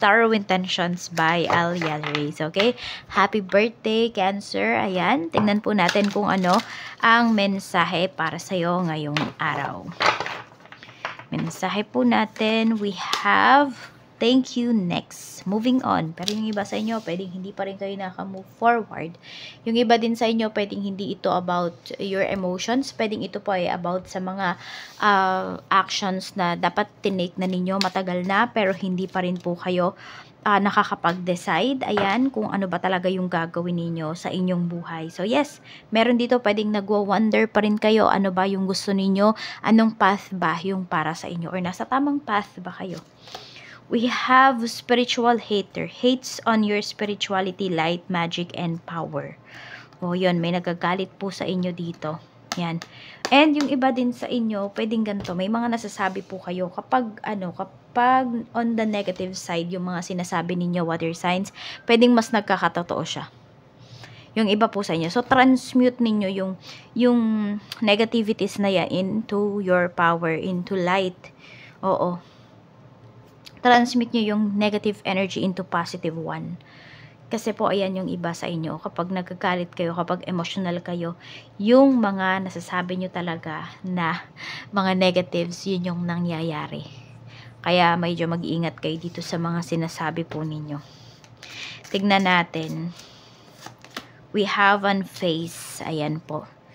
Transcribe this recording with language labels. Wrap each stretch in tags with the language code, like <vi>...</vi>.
<en>Tarot Intentions by Alia Reyes, okay? Happy birthday, Cancer!</en> <tl>Ayan, tingnan po natin kung ano ang mensahe para sa iyo ngayong araw. Mensahe po natin,</tl> <en>we have thank you next. Moving on.</en> <tl>Pero yung iba sa inyo, pwedeng hindi pa rin kayo naka-move forward. Yung iba din sa inyo, pwedeng hindi ito</tl> <en>about your emotions.</en> <tl>Pwedeng ito po ay about sa mga actions na dapat tinake na ninyo matagal na, pero hindi pa rin po kayo nakakapag-decide, ayan, kung ano ba talaga yung gagawin ninyo sa inyong buhay.</tl> <en>So yes,</en> <tl>meron dito pwedeng nagwa-wonder pa rin kayo, ano ba yung gusto ninyo, anong path ba yung para sa inyo, or nasa tamang path ba kayo.</tl> <en>We have spiritual hater, hates on your spirituality, light, magic, and power.</en> <tl>O yun, may nagagalit po sa inyo dito. Yan. And yung iba din sa inyo, pwedeng ganito, may mga nasasabi po kayo kapag</tl> <en>on the negative side,</en> <tl>yung mga sinasabi ninyo, water signs, pwedeng mas nagkakatotoo siya. Yung iba po sa inyo.</tl> <en>So, transmute</en> <tl>ninyo yung</tl> <en>negativities na yan into your power, into light. Oo. Transmute</en> <tl>nyo yung</tl> <en>negative energy into positive one.</en> <tl>Kasi po, ayan yung iba sa inyo. Kapag nagkagalit kayo, kapag emotional kayo, yung mga nasasabi nyo talaga na mga negatives, yun yung nangyayari. Kaya medyo mag-iingat kayo dito sa mga sinasabi po ninyo. Tignan natin.</tl> <en>We have on face.</en> <tl>Ayan po.</tl>